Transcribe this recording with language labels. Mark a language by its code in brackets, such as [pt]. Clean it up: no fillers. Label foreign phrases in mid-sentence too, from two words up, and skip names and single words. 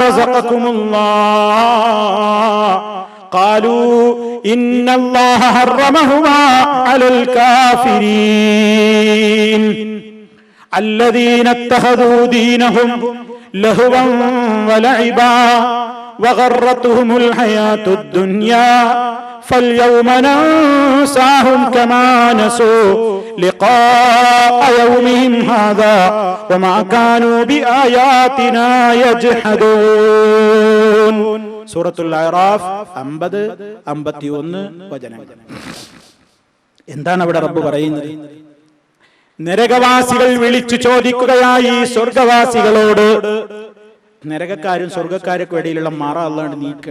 [ar] رزقكم الله قالوا إن الله حرمهما على الكافرين الذين اتخذوا دينهم لهوا ولعبا وغرتهم الحياة الدنيا فاليوم ننساهم كما نسوا لقاء يومهم هذا وما كانوا بآياتنا يجحدون. [ml] സൂറത്തുൽ അഅറാഫ് 50-51 വചനങ്ങൾ. എന്താണ് അവിടെ റബ്ബ് പറയുന്നത്? നരകവാസികൾ വിളിച്ചു ചോദിക്കുകയായി സ്വർഗവാസികളോട്. നരകക്കാരും സ്വർഗക്കാരൊക്കെ ഇടയിലുള്ള മറ അല്ലാണ്ട് നീക്കണം.